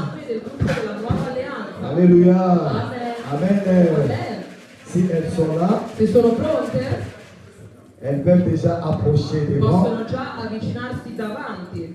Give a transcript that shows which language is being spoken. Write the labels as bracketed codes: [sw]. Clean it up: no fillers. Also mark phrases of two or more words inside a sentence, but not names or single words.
[fr] Alléluia. Amen. Si elles sont là, [it] se sono pronte, [fr] elles peuvent déjà approcher devant. [it] possono già avvicinarsi davanti.